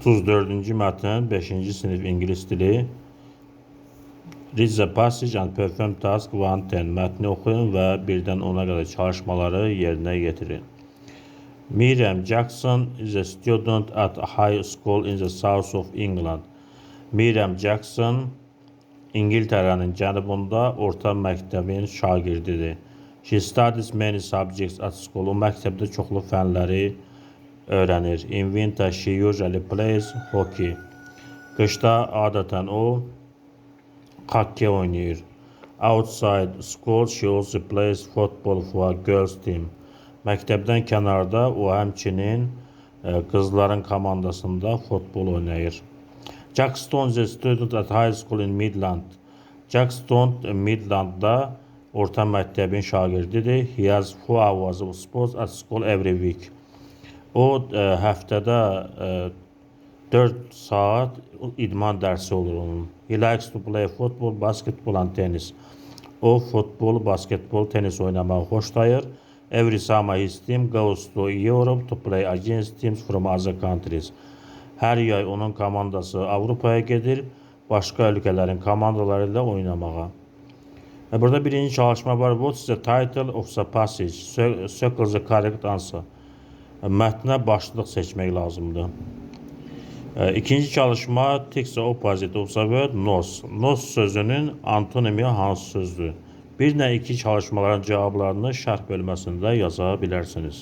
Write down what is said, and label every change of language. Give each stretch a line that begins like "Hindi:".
Azerbaijani: 34-cü mətn 5-ci sinif ingilis dili.
English: Read the passage and perform task 1-10.
Azerbaijani: Mətni oxuyun və 1-dən 10-a qədər çalışmaları yerinə yetirin.
English: Miriam Jackson is a student at a high school in the south of England.
Azerbaijani: Miriam Jackson İngiltərənin cənubunda orta məktəbin şagirdidir.
English: She studies many subjects at school.
Azerbaijani: O məktəbdə çoxlu fənləri öğrenir.
English: In winter she usually plays hockey.
Azerbaijani: Qışda adətən o hockey oynayır.
English: Outside school she also plays football for a girls team.
Azerbaijani: Məktəbdən kənarda o həmçinin qızların komandasında futbol oynayır.
English: Jack Stone is a student at high school in Midland.
Azerbaijani: Jack Stone Midlandda orta məktəbin şagirdidir.
English: He has 4 hours of sports at school every week.
Azerbaijani: O həftədə 4 saat idman dərsi olur onun.
English: He likes to play football, basketball and tennis.
Azerbaijani: O futbol, basketbol, tenis oynamağı xoşlayır.
English: Every summer his team goes to Europe to play against teams from other countries.
Azerbaijani: Hər yay onun komandası Avropaya gedir, başqa ölkələrin komandaları ilə oynamağa. Burada birinci çalışma var.
English: What is the title of the passage? Circle the correct answer.
Azerbaijani: Mətnə başlıq seçmək lazımdır. İkinci çalışma
English: takes the opposite of the word knows.
Azerbaijani: Knows sözünün antonimi hansı sözdür? 1 ilə 2 çalışmaların cavablarını şərh bölməsində yaza bilərsiniz.